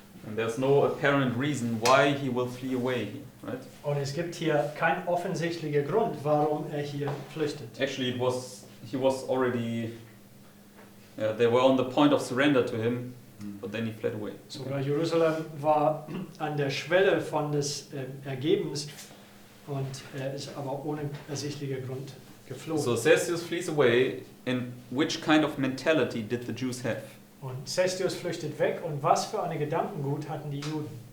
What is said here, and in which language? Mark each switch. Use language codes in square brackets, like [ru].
[en] And there's no apparent reason why he will flee away, right? [de] Und es gibt hier keinen offensichtlichen Grund, warum er hier flüchtet. [en] Actually, he was already, they were on the point of surrender to him, but then he fled away. [de] Sogar Jerusalem war an der Schwelle von des Ergebens und er ist aber ohne ersichtlichen Grund geflohen. [en] So Celsius flees away, and which kind of mentality did the Jews have? [de] Und Cestius flüchtet weg und was für eine Gedankengut hatten die Juden?